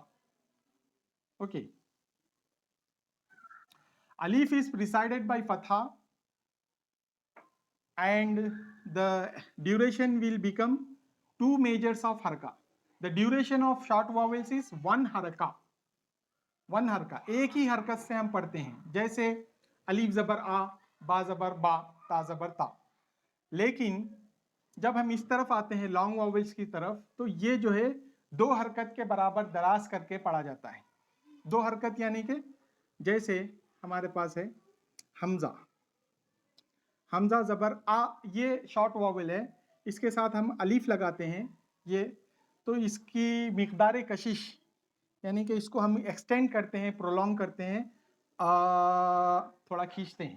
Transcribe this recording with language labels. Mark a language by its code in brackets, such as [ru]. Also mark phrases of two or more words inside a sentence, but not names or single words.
[en] Okay. Alif is preceded by fatha, and the duration will become 2 measures of haraka. The duration of short vowels is 1 haraka. [hi] 1 हरका, एक ही हरकत से हम पढ़ते हैं, जैसे अलीफ जबर आ, बा जबर बा, ता जबर ता. लेकिन जब हम इस तरफ आते हैं [en] long vowels [hi] की तरफ, तो ये जो है 2 हरकत के बराबर दराज करके पढ़ा जाता है. 2 हरकत यानी कि जैसे हमारे पास है हमजा, हमजा जबर आ, ये [en] short vowel [hi] है, इसके साथ हम अलीफ लगाते हैं ये, तो इसकी मिकदार कशिश यानी कि इसको हम एक्सटेंड करते हैं, प्रोलॉन्ग करते हैं, थोड़ा खींचते हैं.